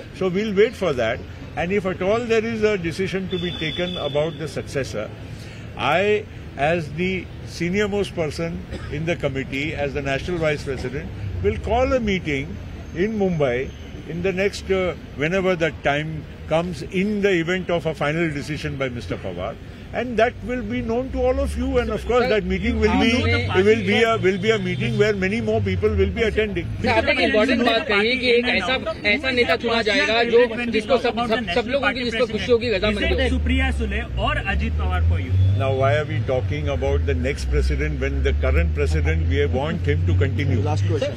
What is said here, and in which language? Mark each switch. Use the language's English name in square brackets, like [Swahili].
[English] So we'll wait for that. And if at all there is a decision to be taken about the successor, I, as the senior most person in the committee, as the National Vice President, will call a meeting in Mumbai in the next, whenever that time comes, in the event of a final decision by Mr. Pawar. And that will be known to all of you, and of course that meeting will be a meeting where many more people will be attending. [Hindi] आपने एक important बात कही कि एक ऐसा नेता चुना जाएगा जो जिसको सब लोगों की जिसको खुशी होगी रजामंदी. सुप्रिया सुले और Ajit Pawar [English] for you. Now, why are we talking about the next president when the current president, we want him to continue? Last question.